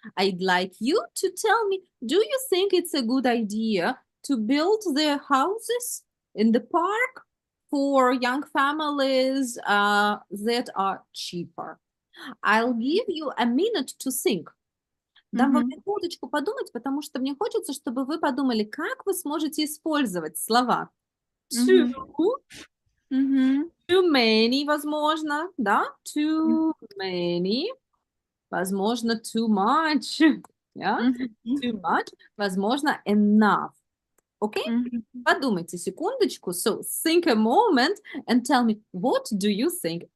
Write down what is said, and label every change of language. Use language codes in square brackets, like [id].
[en] I'd like you to tell me, do you think it's a good idea to build the houses in the park for young families that are cheaper? I'll give you a minute to think. [ru] Дам вам Мгм. минуточку подумать, потому что мне хочется, чтобы вы подумали, как вы сможете использовать слова too, Мгм. [en] too many, [ru] возможно, да, [en] too many, возможно, too much, yeah, Мгм. too much, возможно, enough. Okay? Мгм. [ru] Подумайте секундочку. [en] So think a moment and tell me, what do you think?